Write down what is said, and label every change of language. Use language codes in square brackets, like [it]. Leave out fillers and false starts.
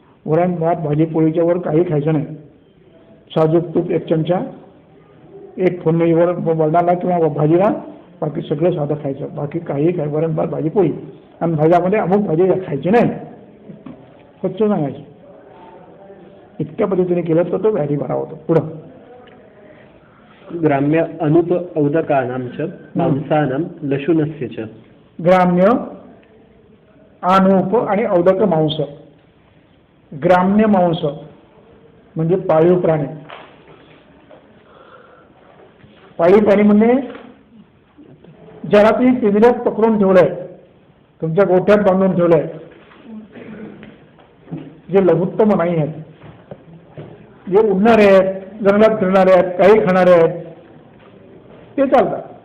[mr] वरण भात भाजी पोळीच्या वर काही खायचं नाही. साजूक तूप 1 चमचा, 1 फोडणीवर वरणाला किंवा भाजीला, बाकी सगळं साधं खायचं. बाकी काही काय वरण भात भाजी पोळी. आणि भाज्यामध्ये अमुक भाजी खायची नाही, स्वच्छ सांगायची. इतक्या पद्धतीने केलं तर तो व्याधी बरा होतो. पुढं [sa] ग्राम्य अनुप औदकानां च मांसानां लशुनस्य च. [mr] ग्राम्य अनुप आणि औदक मांस. ग्राम्य मांस म्हणजे पाळीव प्राणी. पाळीव प्राणी म्हणजे ज्याला तुम्ही पिंजऱ्यात पकडून ठेवलंय, तुमच्या गोठ्यात बांधून ठेवलंय, जे लघुत्तम नाही आहेत, जे उडणारे आहेत, जंगलात फिरणारे आहेत, काही खाणारे आहेत, ते चालतात.